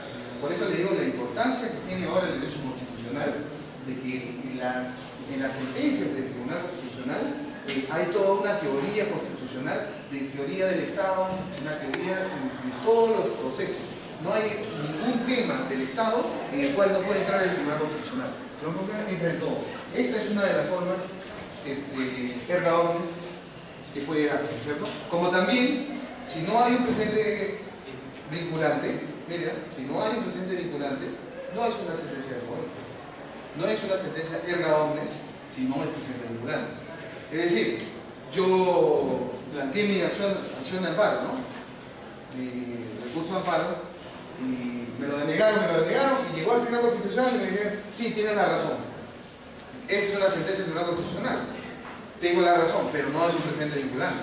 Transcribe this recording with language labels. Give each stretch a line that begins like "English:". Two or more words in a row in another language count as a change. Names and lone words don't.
Spanish: Por eso le digo la importancia que tiene ahora el derecho constitucional, de que en las sentencias del Tribunal Constitucional hay toda una teoría constitucional, de teoría del Estado, una teoría de todos los procesos. No hay ningún tema del Estado en el cual no puede entrar el Tribunal Constitucional. El Tribunal Constitucional entra en todo. Esta es una de las formas
Latin: erga omnes
Spanish: que puede darse, ¿cierto? Como también, si no hay un precedente vinculante, mira, si no hay un precedente vinculante, no es una sentencia
Latin: erga omnes.
Spanish: No es una sentencia
Latin: erga omnes
Spanish: si no hay precedente vinculante. Es decir, yo planteé mi acción de amparo, ¿no? Mi recurso de amparo, y me lo denegaron, y llegó al Tribunal Constitucional y me dijeron, sí, tienes la razón. Esa es una sentencia del Tribunal Constitucional. Tengo la razón, pero no es un precedente vinculante.